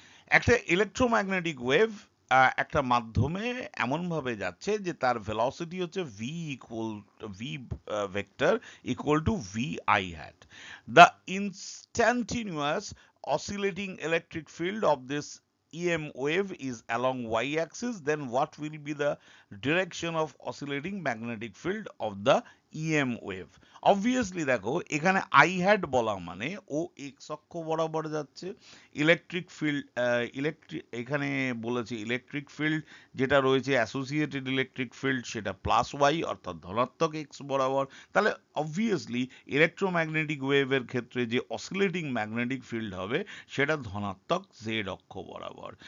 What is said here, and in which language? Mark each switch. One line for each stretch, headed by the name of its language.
Bangla: একটা electromagnetic wave একটা মাধ্যমে এমনভাবে যাচ্ছে যে তার ভেলোসিটি হচ্ছে V vector equal to V I hate.
English: The instantaneous oscillating electric field of this EM wave is along y-axis, then what will be the direction of oscillating magnetic field of the EM wave.
Bangla: Obviously দেখো এখানে I had বলা মানে ও x অক্ষ বরাবর যাচ্ছে। Electric field এখানে বলেছে electric field যেটা রয়েছে অ্যাসোসিয়েটেড ইলেকট্রিক ফিল্ড সেটা প্লাস ওয়াই অর্থাৎ ধনাত্মক এক্স বরাবর। তাহলে অবভিয়াসলি ইলেকট্রোম্যাগনেটিক ওয়েভের ক্ষেত্রে যে অসিলেটিং ম্যাগনেটিক ফিল্ড হবে সেটা ধনাত্মক জেড অক্ষ বরাবর।